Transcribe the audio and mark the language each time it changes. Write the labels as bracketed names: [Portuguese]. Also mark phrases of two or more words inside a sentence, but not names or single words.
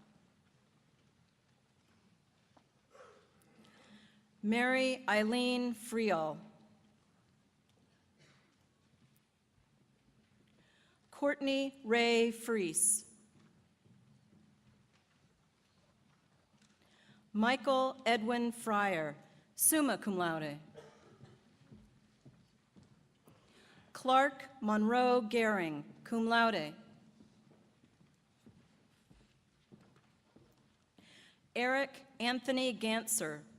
[English] Mary Eileen Friel. Courtney Ray Freese. Michael Edwin Fryer, summa cum laude. Clark Monroe Gehring, cum laude. Eric Anthony Gantzer.